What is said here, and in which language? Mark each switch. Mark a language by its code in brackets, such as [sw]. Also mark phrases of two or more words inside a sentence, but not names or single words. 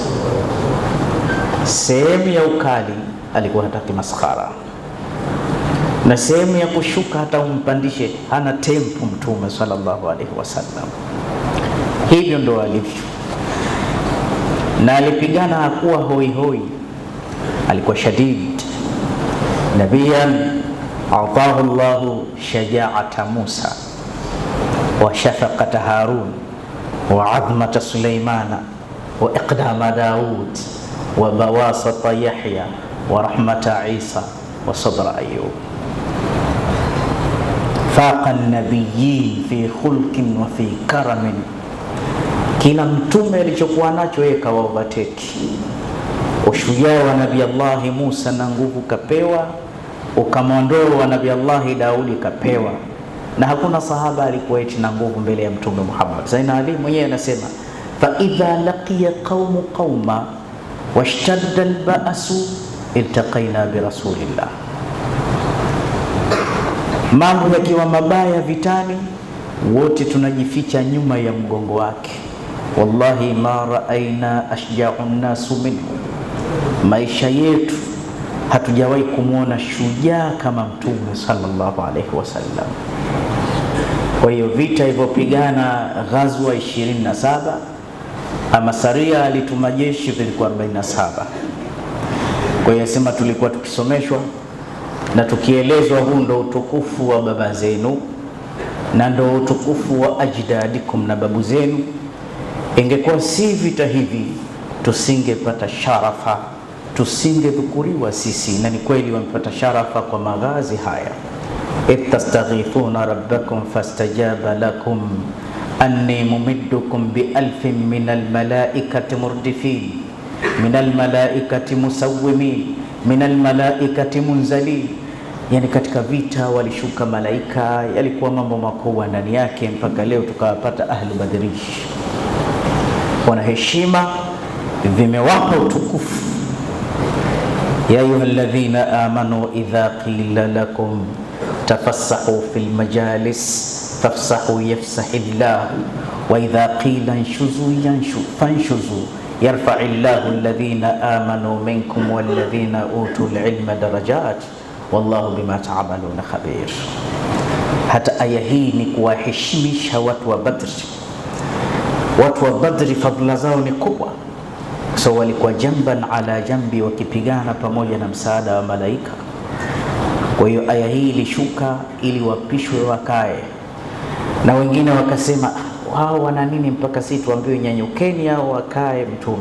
[sw] Sehemu ya ukali alikuwa hataki maskhara, na sehemu ya kushuka hata umpandishe hana tempo Mtume [ar] صلى الله عليه وسلم. [sw] Hivyo ndo alivyo, na alipigana hakuwa hoi hoi, alikuwa shadid. [ar] نبيا آتاه الله شجاعة موسى وشفقة هارون وعظمة سليمان وإقدام داود وبساطة يحيى ورحمة عيسى وصبر أيوب. فاق النبيين في خلق وفي كرم, [sw] kila mtume alichokuwa nacho yeye kawa overtake. Ushujaa wa Nabii Allah Musa na nguvu kapewa, ukamwondoa wa Nabii Allah Daudi kapewa, na hakuna sahaba alikuwa eti na nguvu mbele ya Mtume Muhammad. Zaina Ali mwenyewe anasema [ar] فإذا لقي قوم قوما واشتد البأس التقينا برسول الله, [sw] mambo yakiwa mabaya vitani, wote tunajificha nyuma ya mgongo wake. [ar] والله ما رأينا أشجع الناس منه, [sw] maisha yetu hatujawahi kumwona shujaa kama Mtume [ar] صلى الله عليه وسلم. [sw] Kwa hiyo vita ilivyopigana ghazwa 27, ama saria alituma jeshi vilikuwa 47. Kwa hiyo sema tulikuwa tukisomeshwa na tukielezwa huu ndo utukufu wa baba zenu na ndo utukufu wa ajdadikum na babu zenu. Ingekuwa si vita hivi tusingepata sharafa, tusingedhukuriwa sisi, na ni kweli wamepata sharafa kwa maghazi haya. [ar] إذ تستغيثون ربكم فاستجاب لكم أني ممدكم بألف من الملائكة مردفين من الملائكة مسومين من الملائكة منزلين. [sw] Yani katika vita walishuka malaika, yalikuwa mambo makubwa ndani yake, mpaka leo tukawapata [ar] أهل بدر. [sw] Wana heshima, vimewapa utukufu. [ar] يا أيها الذين آمنوا إذا قيل لكم تفسحوا في المجالس فافسحوا يفسح الله وإذا قيل انشزوا فانشزوا يرفع الله الذين آمنوا منكم والذين أوتوا العلم درجات والله بما تعملون خبير. [sw] Hata aya hii ni kuwaheshimisha watu wa Badri. Watu wa Badri fadhila zao ni kubwa, so walikuwa [ar] جنبا على جنب, [sw] wakipigana pamoja na msaada wa malaika. Kwa hiyo aya hii ilishuka ili wapishwe wakae, na wengine wakasema wao wana nini mpaka sisi tuambiwe nyanyukeni au wakae mtume.